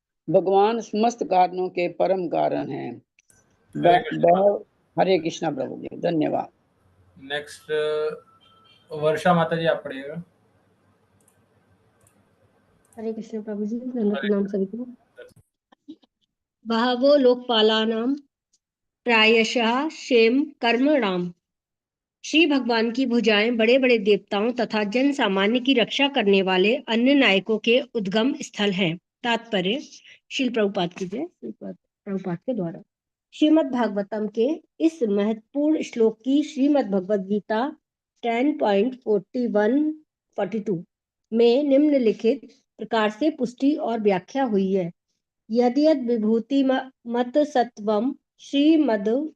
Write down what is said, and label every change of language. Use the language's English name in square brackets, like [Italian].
[Hindi] भगवान समस्त कारणों के परम कारण हैं। हरे कृष्णा प्रभु जी, धन्यवाद। नेक्स्ट वर्षा माता जी, आप पढ़िएगा। हरे कृष्ण प्रभु जी, प्रणाम सभी को। [Sanskrit] बहवो लोकपालानां प्रायशः क्षेम कर्मणाम। [Hindi] श्री भगवान की भुजाएं बड़े बड़े देवताओं तथा जन सामान्य की रक्षा करने वाले अन्य नायकों के उद्गम स्थल हैं। तात्पर्य, श्रील प्रभुपाद की जय, प्रभुपाद के द्वारा श्रीमद् भागवतम के इस महत्वपूर्ण श्लोक की श्रीमद् भगवद गीता 10.41-42 में निम्नलिखित प्रकार से पुष्टि और व्याख्या हुई है। [Sanskrit] यद्यद् विभूति मत सत्वम [Hindi] श्रीमद्